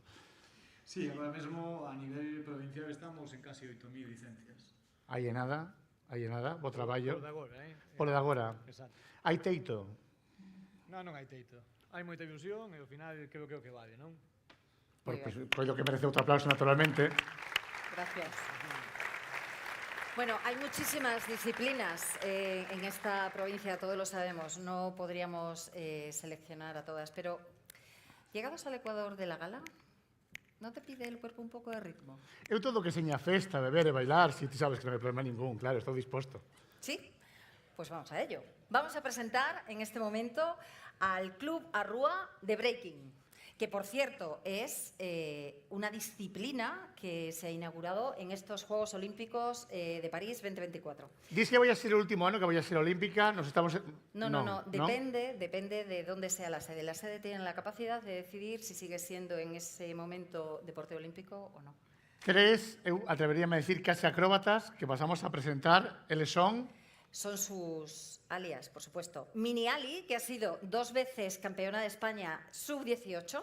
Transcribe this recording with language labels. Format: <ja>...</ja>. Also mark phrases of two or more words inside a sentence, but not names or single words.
<gl>Sí, agora mesmo a nivel provincial estamos en casi 8.000 licencias. Hai nada, bo traballo. Por de agora, Por de agora. Exacto. Hai teito. Non hai teito. Hai moita ilusión e ao final creo que é o que vale, non? Coido que merece outro aplauso, naturalmente. Gracias.</gl> <es>Bueno, hay muchísimas disciplinas en esta provincia, todos lo sabemos, no podríamos seleccionar a todas, pero llegados al Ecuador de la gala, ¿no te pide el cuerpo un poco de ritmo?</es> <gl>Eu todo que seña festa, beber e bailar, si ti sabes que non hai problema ningún, claro, estou disposto.</gl> <es>¿Sí? Pues vamos a ello. Vamos a presentar en este momento al Club Arrúa de Breaking, que por cierto es una disciplina que se ha inaugurado en estos Juegos Olímpicos de París 2024.</es> <gl>Dis que vai a ser o último ano que vai a ser olímpica, nos estamos...</gl> <es>No, depende de dónde sea la sede. La sede tiene la capacidad de decidir si sigue siendo en ese momento deporte olímpico o no.</es> <gl>Tres, eu atreveríame a decir case acróbatas que pasamos a presentar, eles son...</gl> <es>Son sus alias, por supuesto. Mini Ali, que ha sido 2 veces campeona de España sub-18.</es>